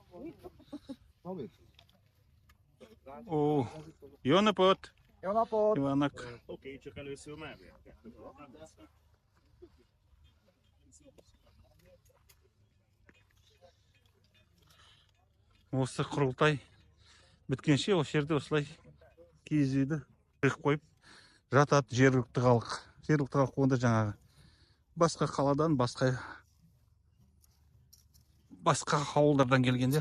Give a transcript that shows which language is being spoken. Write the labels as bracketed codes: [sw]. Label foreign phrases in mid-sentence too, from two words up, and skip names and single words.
[hu] Ó, jó napot! Jó napot! Kívánok! Oké, csak először merjek. [kk] Осы құрылтай біткенше осы жерде осылай киіз үйді қойып жатады жергілікті халық. Жергілікті халық онда жаңағы басқа қаладан, басқа ауылдардан келгендер.